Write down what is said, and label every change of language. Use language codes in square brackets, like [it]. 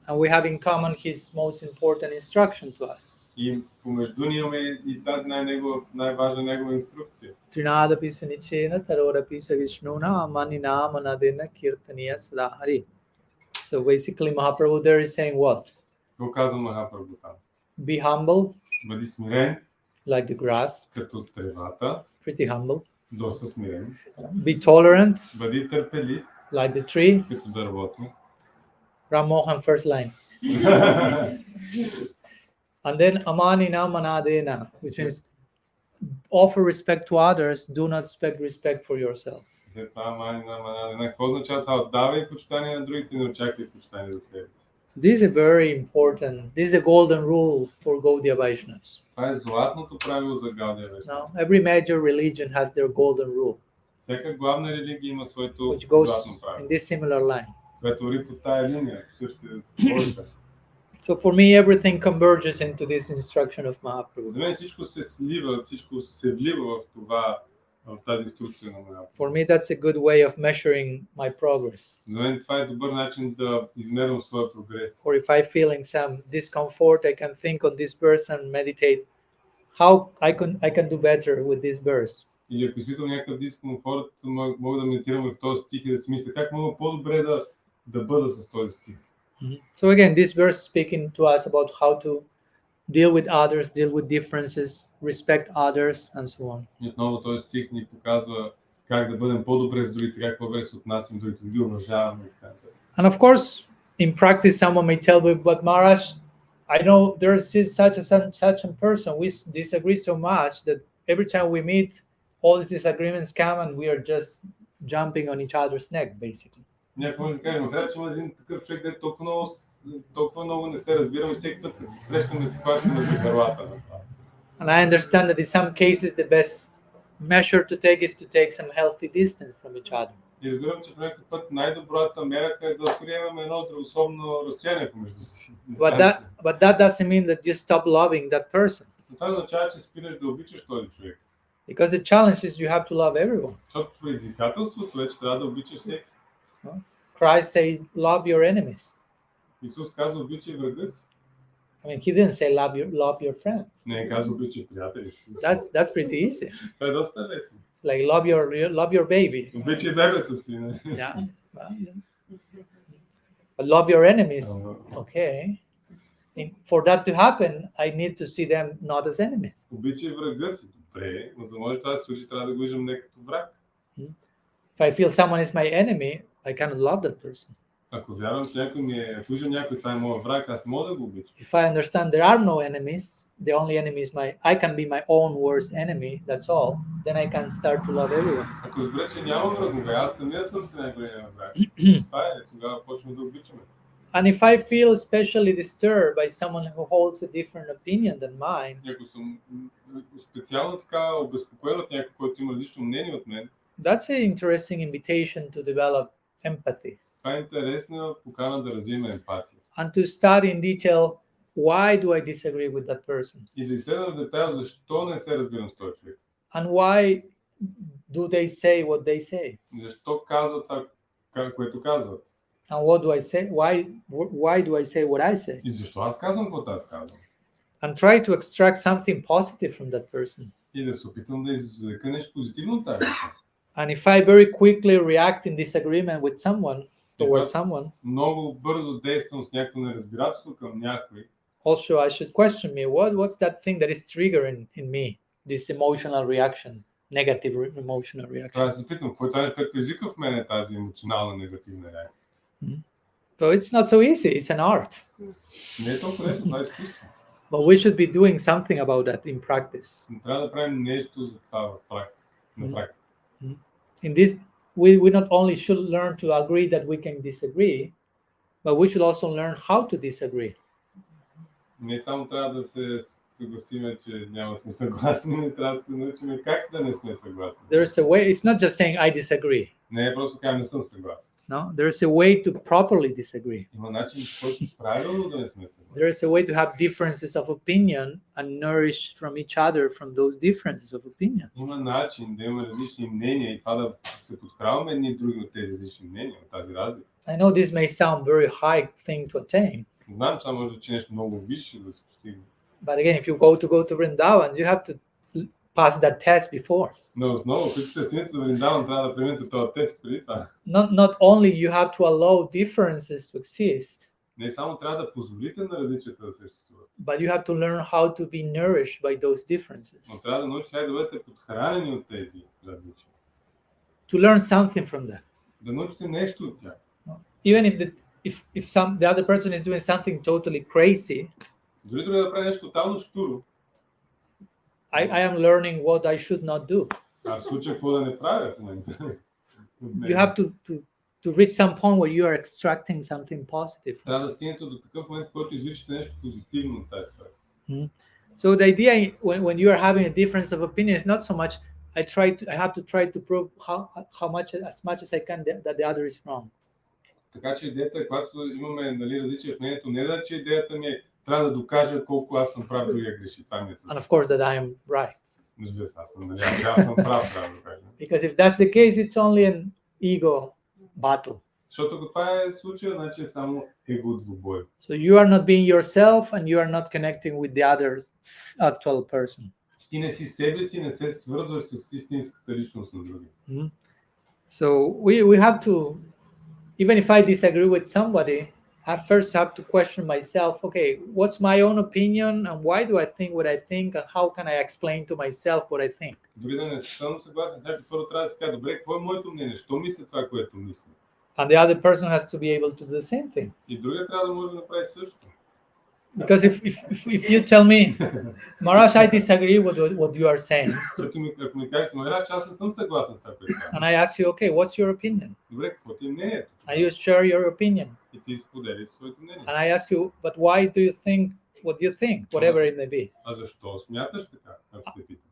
[en] And we have in common his most important instruction to us. [bg] И помежду ни имаме и тази най-важна негова инструкция. [sa] Trinada Pisunichena Tarora Pisa Vishnuna Manina Manadena Kirtaniya Sadahari. [en] So basically Mahaprabhu there is saying what? [bg] Какво казва Махапрабху там? [en] Be humble, [bg] Бъди смирен, [en] like the grass, [bg] като тревата, [en] pretty humble. [bg] доста смирен. [en] Be tolerant, [bg] Бъди търпелив, [en] like the tree. [bg] като дървото. [en] Ram Mohan first line. And then Amanina Manadena, which means offer respect to others, do not expect respect for yourself. [bg] След това Манина. Какво означава това? Отдавай почитание на другите, не очаквай почитание за себе си. [en] So this is a very important, this is a golden rule for Gaudiya Vaishnavas. [bg] Това е златното правило за Гаудия Вайшнава. [en] Now, every major religion has their golden rule, [bg] Всяка главна религия има своето [en] which goes [bg] златно [en] in [bg] правило, [en] this similar line. [bg] което върви по тая линия, същите логика. [en] So for me, everything converges into this instruction of [bg] За [en] Mahaprabhu. [bg] мен всичко се слива, всичко се влива в това, в тази инструкция на Махапрабху. [en] For me, that's a good way of measuring my progress. [bg] За мен това е добър начин да измервам своя прогрес. [en] Or if I'm feeling some discomfort, I can think on this verse and meditate how I can do better with this verse. [bg] Или ако изпитвам някакъв дискомфорт, мога да медитирам в този стих и да си мисля как мога по-добре да бъда с този стих. [en] So again, this verse is speaking to us about how to deal with others, deal with differences, respect others, and so on. [bg] И отново този стих ни показва как да бъдем по-добре с другите, как по-добре се отнасям другите, да ги уважаваме и така нататък. [en] And of course, in practice, someone may tell me, but Maharaj, I know there is such a person. We disagree so much that every time we meet, all these disagreements come and we are just jumping on each other's neck, basically. [bg] Някой може да каже, макар че има един такъв човек, де толкова много не се разбираме, всеки път, като се срещаме, се хващаме за гърлата на това. [en] And I understand that in some cases, the best measure to take is to take some healthy distance from each other. [bg] И разбирам, че по някакъв път най-добрата мерка е да възприемем едно здравословно разстояние помежду си. [en] But that doesn't mean that you stop loving that person. [bg] Но това означава, че спираш да обичаш този човек. [en] Because the challenge is you have to love everyone. [bg] Защото предизвикателството е, че трябва да обичаш всеки. [en] Christ says, love your enemies. [bg] Исус казва, обичай врага си. [en] I mean, he didn't say love your friends. [bg] Не казва, обичай приятели си. [en] That's pretty easy. [bg] Това е доста лесно. [en] It's like love your baby. [bg] Обичай бебето си. Не? [en] Yeah. But love your enemies. Okay. And for that to happen, I need to see them not as enemies. [bg] Обичай врага си. Добре, но за да може това да се случи, трябва да го виждам не като враг. [en] If I feel someone is my enemy, I cannot love that person. [bg] Ако вярвам, че някой ако виждам някой, това е моят враг, аз мога да го обичам. [en] If I understand there are no enemies, the only enemy is I can be my own worst enemy, that's all, then I can start to love everyone. [bg] Ако разбера, че няма врагове, аз самия съм си най-големия враг. Това е, тогава почваме да обичаме. [en] And if I feel especially disturbed by someone who holds a different opinion than mine, [bg] Ако съм специално така обезпокоен от някой, който има различно мнение от мен, [en] that's an interesting invitation to develop empathy [bg] това е интересна покана да развием емпатия. [en] and to study in detail why do I disagree with that person [bg] И да изследвам в детайл защо не се разбирам с този човек. [en] and why do they say what they say [bg] Защо казват това, което казват. [en] and what do I say, why do I say what I say, [bg] И защо аз казвам какво аз казвам. [en] and try to extract something positive from that person. [bg] И да се опитам да извлека нещо позитивно от тази личност. [en] And if I very quickly react in disagreement with someone, towards someone, [bg] Много бързо действам с някакво неразбирателство към някой. [en] also I should question me, what's that thing that is triggering in me this emotional reaction, negative emotional reaction. [bg] Трябва да се питам, какво е това нещо, което предизвиква в мен тази емоционална негативна реакция. [en] So it's not so easy, it's an art. [bg] Не е толкова лесно, това е изкуство. [en] But we should be doing something about that in practice. [bg] Но трябва да правим нещо за това в практика. На практика. [en] In this, we not only should learn to agree that we can disagree, but we should also learn how to disagree. [bg] Не само трябва да се съгласиме, че няма да сме съгласни, но трябва да се научим как да не сме съгласни. [en] There's a way, it's not just saying I disagree. [bg] Не е просто кажа, не съм съгласен. [en] No, there's a way to properly disagree. [bg] Има начин, по който правилно да не сме съгласни. [en] There is a way to have differences of opinion and nourish from each other from those differences of opinion. [bg] Има начин да имаме различни мнения и това да се подхранваме едни и други от тези различни мнения, от тази разлика. [en] I know this may sound very high thing to attain, [bg] Знам, че това може да че нещо много висше да се постигне. [en] but again, if you go to Vrindavan, you have to pass that test before. [bg] Но основно, които сте сините за Вриндаван, трябва да преминете този тест преди това. [en] Not only you have to allow differences to exist, [bg] Не само трябва да позволите на различията да съществуват, [en] but you have to learn how to be nourished by those differences. [bg] но трябва да научите да бъдете подхранени от тези различия. [en] To learn something from that. [bg] Да научите нещо от тях. [en] Even if the other person is doing something totally crazy, [bg] Дори да прави нещо тотално щуро, [en] I am learning what I should not do. [bg] аз в случая какво да не правя в момента. [en] You have to reach some point where you are extracting something positive. [bg] Трябва да стигнете до такъв момент, в който извличате нещо позитивно от тази сфера. [en] So the idea when you are having a difference of opinion is not so much I have to try to prove as much as I can that the other is wrong. [bg] Така че идеята е, когато имаме различия в мнението, не да че идеята ми е трябва да докажа колко аз съм прав, другия греши. Това ми е [en] And of course that I am right. [bg] Разбира се, аз съм прав, трябва да кажа. [en] Because if that's the case, it's only an ego battle. [bg] Защото ако това е случая, значи е само его двубой. [en] So you are not being yourself and you are not connecting with the other actual person. [bg] Ти не си себе си, не се свързваш с истинската личност на другия. [en] So we have to, even if I disagree with somebody, I first have to question myself, okay, what's my own opinion and why do I think what I think and how can I explain to myself what I think? [bg] Дори да не съм съгласен с някой, първо трябва да си кажа, добре, какво е моето мнение? Що мисля това, което мисля? [en] And the other person has to be able to do the same thing. [bg] И другия трябва да може да направи също. [en] Because if you tell me, Maharaj, I disagree with what you are saying. [bg] Ако ми кажеш, Маharaj, аз не съм съгласен с това, което [en] And I ask you, okay, what's your opinion? [bg] добре, какво ти е мнението? [en] And you share your opinion. [bg] И ти споделиш своето мнение. [en] And I ask you, but why do you think what you think, whatever it may be? [bg] А защо смяташ така, ако те питам?